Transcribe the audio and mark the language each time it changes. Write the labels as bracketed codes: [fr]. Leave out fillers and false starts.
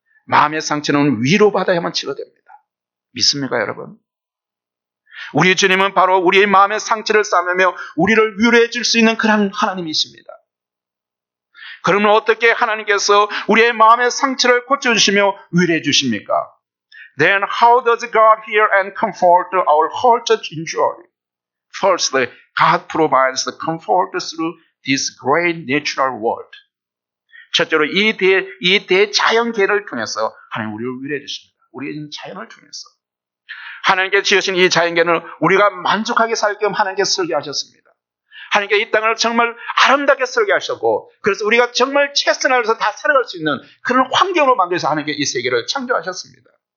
[ko] 마음의 상처는 위로받아야만 치료됩니다. 믿습니까, 여러분? 우리 주님은 바로 우리의 마음의 상처를 싸매며 우리를 위로해 줄 수 있는 그런 하나님이십니다. 그러면 어떻게 하나님께서 우리의 마음의 상처를 고쳐주시며 위로해 주십니까? [en] Then how does God hear and comfort our hurted injury? Firstly, God provides the comfort through this great natural world. [ko] 첫째로 이 대자연계를 통해서 하나님 우리를 위로해 주십니다. 우리의 자연을 통해서. 하나님께 지으신 이 자연계는 우리가 만족하게 살겸 하나님께 설계하셨습니다. 하나님께 이 땅을 정말 아름답게 설계하셨고, 그래서 우리가 정말 최선을 다해서 다 살아갈 수 있는 그런 환경으로 만들어서 하나님께 이 세계를 창조하셨습니다.